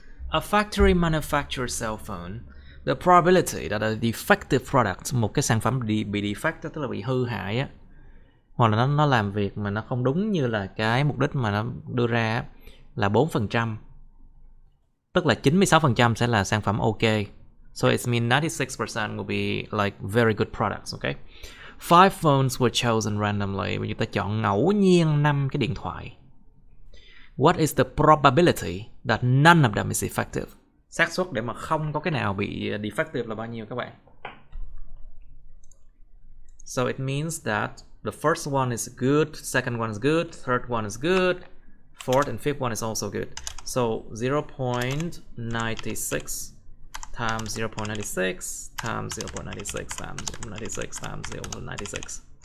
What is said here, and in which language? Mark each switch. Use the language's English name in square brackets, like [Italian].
[English] A factory manufactures cell phone. The probability that a defective product, [Vietnamese] một cái sản phẩm bị defect tức là bị hư hại á, hoặc là nó làm việc mà nó không đúng như là cái mục đích mà nó đưa ra á, là 4%. Tức là 96% sẽ là sản phẩm ok. [English] So it means 96% will be like very good products, okay? 5 phones were chosen randomly. [Vietnamese] Chúng ta chọn ngẫu nhiên 5 cái điện thoại. [English] What is the probability that none of them is effective? [Vietnamese] Xác suất để mà không có cái nào bị defective là bao nhiêu các bạn? [English] So it means that the first one is good, second one is good, third one is good, fourth and fifth one is also good. So 0.96 times 0.96 times 0.96 times 0.96 times 0.96.